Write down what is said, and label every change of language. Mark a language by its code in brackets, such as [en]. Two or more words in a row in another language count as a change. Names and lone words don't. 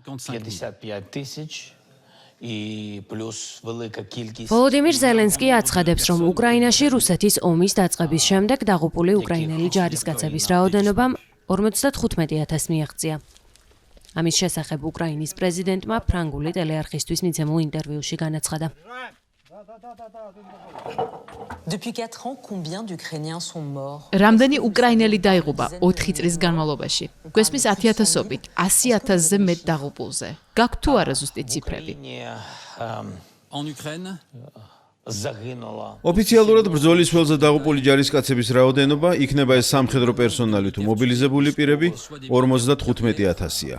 [ru] 55 тысяч и плюс [uk] велика кількість. [ka] Volodymyr Zelenskiy აცხადებს, რომ უკრაინაში რუსეთის ომის დაწყების შემდეგ დაღუპული უკრაინელი ჯარისკაცების რაოდენობა 55,000 მიაღწია. ამის შესახებ უკრაინის პრეზიდენტმა ფრანგული ტელეარხისთვის მიცემულ ინტერვიუში განაცხადა. [fr] Depuis 4 ans, combien d'Ukrainiens sont morts? [ka] რამდენი უკრაინელი დაიღუპა 4 წლის განმავლობაში? გვესმის 10,000-ობით, 100,000-ზე მეტ დაღუპულზე. გაქვთ თუ არა ზუსტი ციფრები? ოფიციალურად ბრძოლის ველზე დაღუპული ჯარისკაცების რაოდენობა იქნება ეს სამხედრო პერსონალი თუ მობილიზებული პირები 55,000-ია.